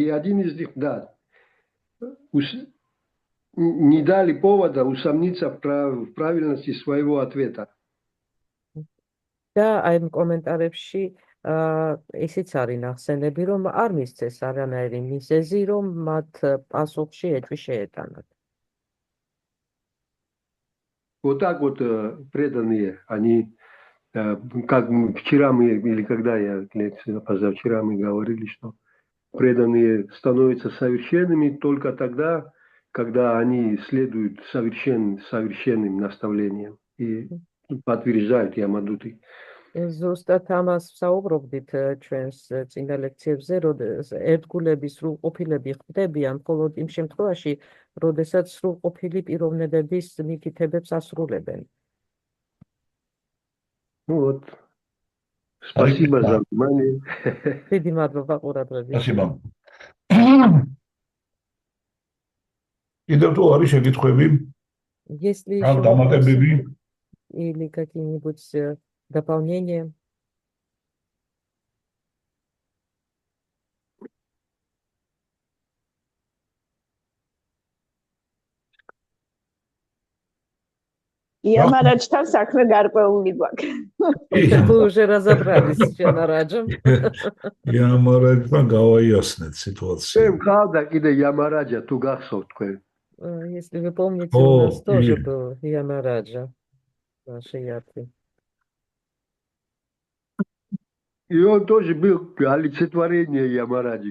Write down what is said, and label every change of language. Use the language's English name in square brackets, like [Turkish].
[Russian] И один из них, да, не дали повода усомниться в правильности своего ответа. [Georgian] და აი კომენტარებში ისიც არის ნახსენები, რომ არ მისცეს არანაირი მიზეზი, რომ მათ პასუხში ეჭვი შეეტანათ. [Russian] Вот так вот преданные, они, как вчера мы, или когда я позавчера мы говорили, что преданные становятся совершенными только тогда, когда они следуют совершенным наставлениям и подтверждают Ямадути. [Georgian] ზუსტად ამას ვსაუბრობდით ჩვენს წინა ლექციებზე, რომ ერთგულების სრულყოფილები ხდებიან მხოლოდ იმ შემთხვევაში, როდესაც სრულყოფილი პიროვნებების მითითებებს ასრულებენ. [Russian] Ну вот. Спасибо за внимание. [Georgian] დიდი მადლობა ყურადღებით. [Russian] Спасибо. [Georgian] კიდევ თუ არის შეკითხვები? [Russian] Если [Georgian] ან დამატებები? [Russian] или какие-нибудь дополнения? [Georgian] Ямараджთან საქმე გარკვეული გვაქვს. [Russian] Мы уже разобрались с Ямараджем. [Georgian] Ямараджთან გავაიასნეთ სიტუაცია. ხავდა კიდე Ямараджа თუ გახსოვთ თქვენ. [Russian] Если вы помните, у нас тоже был Ямараджа. Наши яты. И он тоже был олицетворение Ямараджи.